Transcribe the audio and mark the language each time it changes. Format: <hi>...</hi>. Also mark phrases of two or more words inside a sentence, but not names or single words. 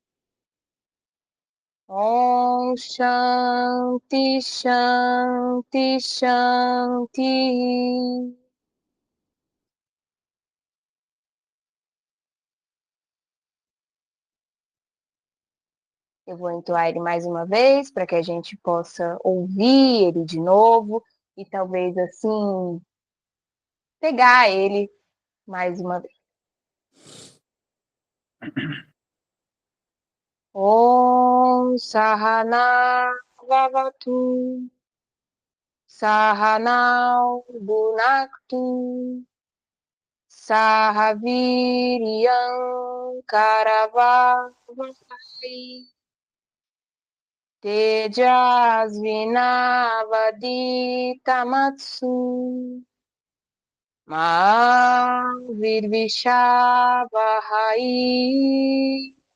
<sa>ॐ शान्ति शान्ति शान्ति.</sa> <pt>Eu vou entoar ele mais uma vez para que a gente possa ouvir ele de novo e talvez assim pegar ele mais uma vez.</pt> <sa>ॐ सह नाववतु, सह नौ भुनक्तु सह वीर्यं करवावहै तेजस्वि नावधीतमस्तु मा विद्विषावहै.</sa>